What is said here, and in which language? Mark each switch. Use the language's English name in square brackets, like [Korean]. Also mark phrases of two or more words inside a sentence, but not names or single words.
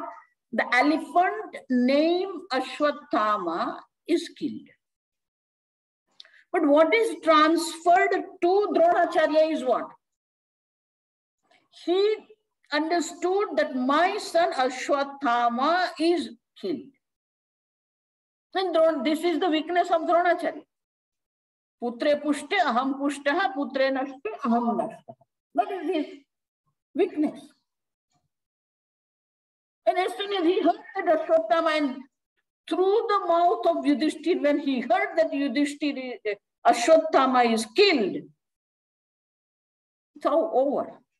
[English] The elephant named Ashwatthama is killed. But what is transferred to Dronacharya is what? He understood that my son Ashwathama is killed. And this is the weakness of Dronacharya. [Sanskrit] Putre pushte aham pushtaha, putre nashte aham nashtaha. [English] That is his weakness. And as soon as he heard that Ashwathama, and through the mouth of Yudhishthir, when he heard that Ashwathama is killed, it's all over.